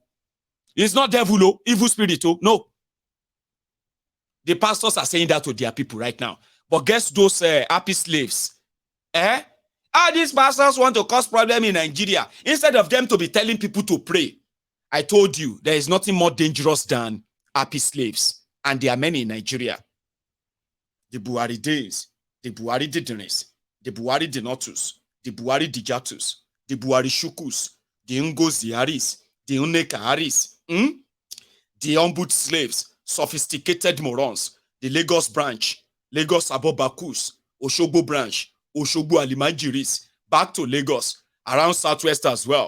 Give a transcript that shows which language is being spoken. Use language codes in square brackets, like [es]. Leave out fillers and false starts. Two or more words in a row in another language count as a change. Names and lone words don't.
[en] It's not devil, oh, evil spirit, oh, no. The pastors are saying that to their people right now. But guess those happy slaves? These pastors want to cause problem in Nigeria. Instead of them to be telling people to pray. I told you, there is nothing more dangerous than happy slaves. And there are many in Nigeria. The Buhari days, the Buhari Didinis, the Buhari Dinotus, the Buhari Dijatus, the Buhari Shukus, the Ngos Diaris, the Uneka Haris, the ombud slaves, sophisticated morons, the Lagos branch, Lagos Abobakus, Oshogbo branch, Oshogbo Alimanjiris, back to Lagos, around Southwest as well.